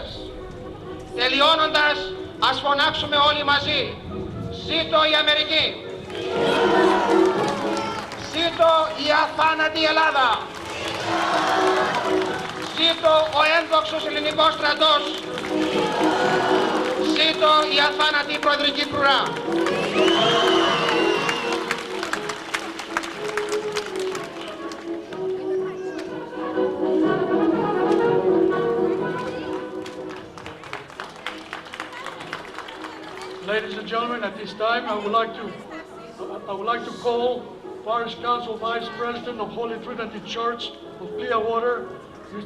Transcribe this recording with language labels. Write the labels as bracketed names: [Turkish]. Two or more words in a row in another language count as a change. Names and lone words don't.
[Greek] Τελειώνοντας, ας φωνάξουμε όλοι μαζί: ζήτω η Αμερική! Ζήτω η αθάνατη Ελλάδα! Ζήτω ο ένδοξος ελληνικός στρατός! Ζήτω η αθάνατη προεδρική φρουρά! [English] Ladies and gentlemen, at this time, I would like to call Parish Council Vice President of Holy Trinity Church of Clearwater, Mr.